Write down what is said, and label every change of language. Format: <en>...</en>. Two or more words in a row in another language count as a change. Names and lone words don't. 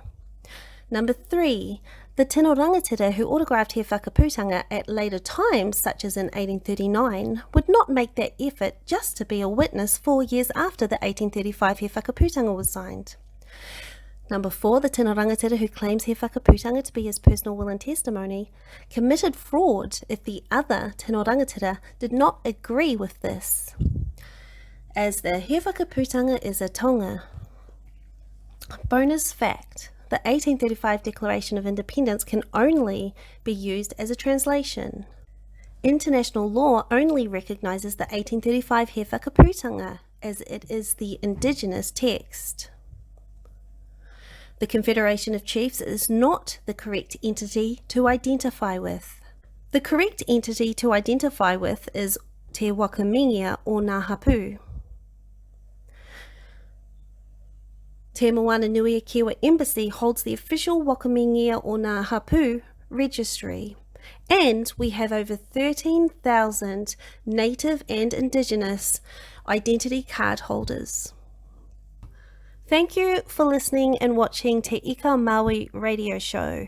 <en>Number 3, the</en> <mi>Tino Rangatira</mi> <en>who autographed Hifakaputanga at later times, such as in 1839, would not make that effort just to be a witness 4 years after the 1835 Hifakaputanga was signed. Number 4, the</en> <mi>tino rangatira</mi> <en>who claims Hifakaputanga to be his personal will and testimony committed fraud if the other</en> <mi>tino rangatira</mi> <en>did not agree with this, as the Hifakaputanga is a tonga. Bonus fact, the 1835 Declaration of Independence can only be used as a translation. International law only recognises the 1835 Hifakaputanga, as it is the indigenous text. The Confederation of Chiefs is not the correct entity to identify with. The correct entity to identify with is Te Wakamingia o Ngā Hapu. Te Moana Nui a Kiwa Embassy holds the official Wakamingia o Ngā Hapu registry, and we have over 13,000 native and indigenous identity card holders. Thank you for listening and watching Te-Ika-A-Maui radio show.</en>